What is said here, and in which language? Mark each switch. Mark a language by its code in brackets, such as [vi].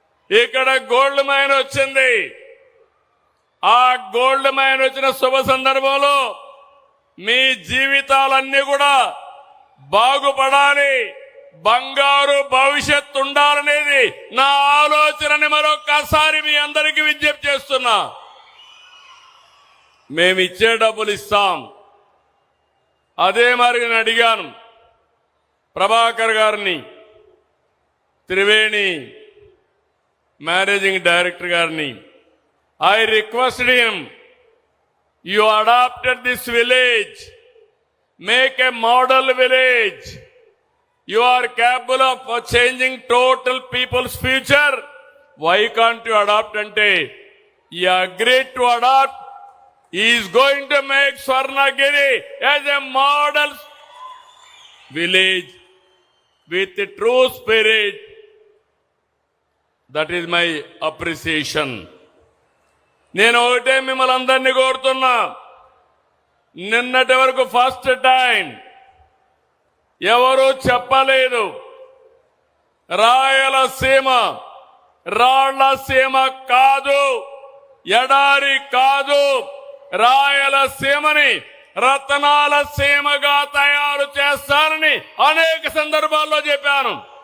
[te] ఇక్కడ gold mine వచ్చింది. ఆ గోల్డ్ మైన్ వచ్చిన శుభ సందర్భంలో మీ జీవితాలన్నీ కూడా బాగుపడాలి, బంగారు భవిష్యత్తు ఉండాలనేది నా ఆలోచనని మరొక్కసారి మీ అందరికీ విజ్ఞప్తి చేస్తున్నా. మేమిచ్చే డబ్బులు ఇస్తాం. అదే మరి నేను అడిగాను ప్రభాకర్ గారిని, త్రివేణి మేనేజింగ్ డైరెక్టర్ గారిని. [en] I requested him, you adopted this village, make a model village. You are capable of changing total people's future. Why can't you adopt? [te] Ante [en] he agreed to adopt. He is going to make Swarnagiri as a model village with a true spirit. That is my appreciation. [te] నేను ఒకటే మిమ్మల్ని అందరినీ కోరుతున్నా, నిన్నటి వరకు first time ఎవరూ చెప్పలేదు రాయలసీమ రాళ్లసీమ కాదు, ఎడారి కాదు, రాయలసీమని రతనాల సీమగా తయారు చేస్తారని అనేక సందర్భాల్లో చెప్పాను.